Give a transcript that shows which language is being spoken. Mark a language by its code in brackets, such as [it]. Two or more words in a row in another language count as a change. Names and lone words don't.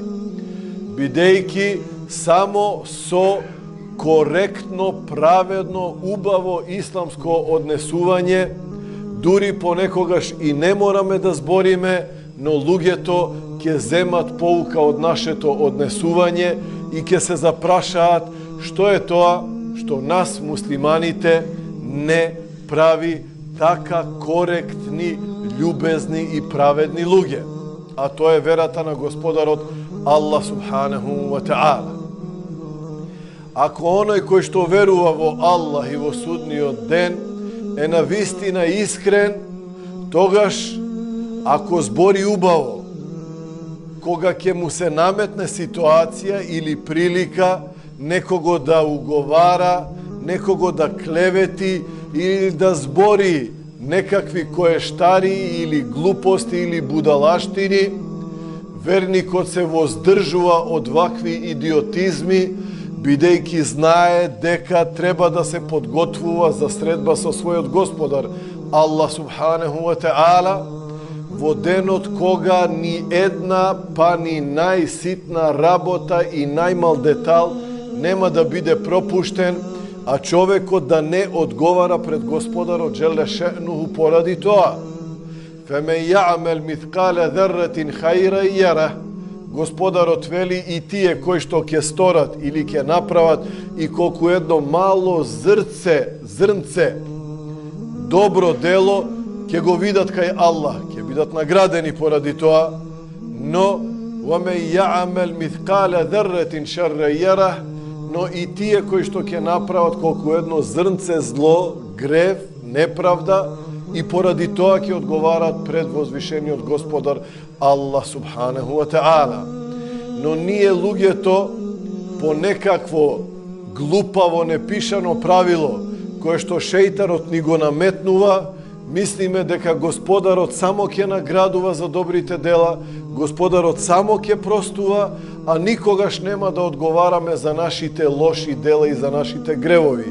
[mk] Бидејќи само со коректно, праведно, убаво исламско однесување, дури понекогаш и не мораме да збориме, но луѓето ќе земат поука од нашето однесување и ќе се запрашаат што е тоа што нас муслиманите не прави така коректни, љубезни и праведни луѓе. А тоа е верата на Господарот Аллах [ar] سبحانه وتعالى. [mk] Ако оној кој што верува во Аллах и во судниот ден е на вистина искрен, тогаш ако збори убаво, кога ќе му се наметне ситуација или прилика некого да уговара, некого да клевети или да збори некакви коештари или глупости или будалаштини, верникот се воздржува од вакви идиотизми, бидејќи знае дека треба да се подготвува за средба со својот Господар Аллах [ar] سبحانه وتعالى, [mk] во денот кога ни една, па ни најситна работа и најмал детал нема да биде пропуштен, а човекот да не одговара пред Господарот [ar] جل شأنه [mk] поради тоа. [ar] فمن يعمل مثقال ذرة خيرا يره. [mk] Господарот вели и тие кои што ќе сторат или ќе направат и колку едно мало зрнце добро дело ќе го видат кај Аллах, ќе бидат наградени поради тоа, но [ar] وَمَنْ يَعْمَلْ مِثْقَالَ ذَرَّةٍ شَرًّا يَرَهُ, [mk] но и тие кои што ќе направат колку едно зрнце зло, грев, неправда, и поради тоа ќе одговарат пред возвишениот Господар Аллах [ar] سبحانه وتعالى. [mk] Но ние луѓето по некакво глупаво непишано правило кое што шејтанот ни го наметнува, мислиме дека Господарот само ќе наградува за добрите дела, Господарот само ќе простува, а никогаш нема да одговараме за нашите лоши дела и за нашите гревови.